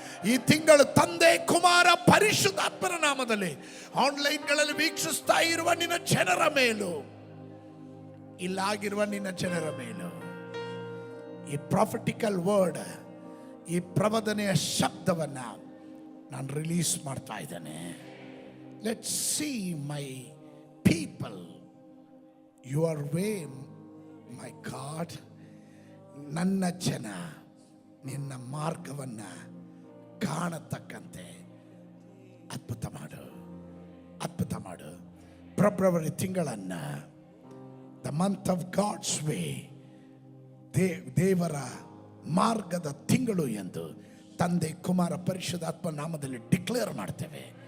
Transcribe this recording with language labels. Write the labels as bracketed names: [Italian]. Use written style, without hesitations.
[Kannada] ಈ ತಿಂಗಳು ತಂದೆ, ಕುಮಾರ, ಪರಿಶುದ್ಧಾತ್ಮನ ನಾಮದಲ್ಲಿ ಆನ್ಲೈನ್ಗಳಲ್ಲಿ ವೀಕ್ಷಿಸ್ತಾ ಇರುವ ನಿನ್ನ ಜನರ ಮೇಲೂ, ಇಲ್ಲಾಗಿರುವ ನಿನ್ನ ಜನರ ಮೇಲೂ ಈ [English] prophetical word, [Kannada] ಈ ಪ್ರವದನೆಯ ಶಬ್ದವನ್ನ ನಾನು ರಿಲೀಸ್ ಮಾಡ್ತಾ ಇದ್ದೇನೆ. [English] Let's see my people your way, my God. [Kannada] ನನ್ನ ಜನ ನಿನ್ನ ಮಾರ್ಗವನ್ನು ಕಾಣತಕ್ಕಂತೆ ಅದ್ಭುತ ಮಾಡು, ಅದ್ಭುತ ಮಾಡು. February ತಿಂಗಳನ್ನು [English] the month of God's way, [Kannada] ದೇವರ ಮಾರ್ಗದ ತಿಂಗಳು ಎಂದು ತಂದೆ, ಕುಮಾರ, ಪರಿಶುದ್ಧಾತ್ಮ ನಾಮದಲ್ಲಿ ಡಿಕ್ಲೇರ್ ಮಾಡ್ತೇವೆ.